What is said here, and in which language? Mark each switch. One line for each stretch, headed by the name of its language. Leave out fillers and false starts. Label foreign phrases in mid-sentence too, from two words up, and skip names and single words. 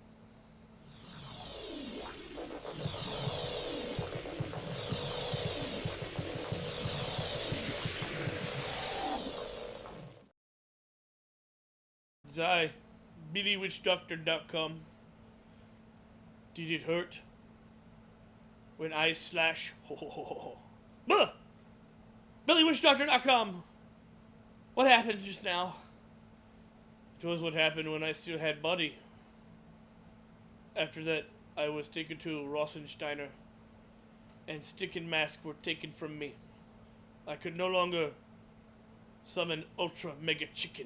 English: It's I, BillyWitchDoctor.com. Did it hurt? When I slash ho ho ho ho ho. BillyWitchDoctor.com. What happened just now? It was what happened when I still had body. After that, I was taken to Rosensteiner, and stick and mask were taken from me. I could no longer summon Ultra Mega Chicken.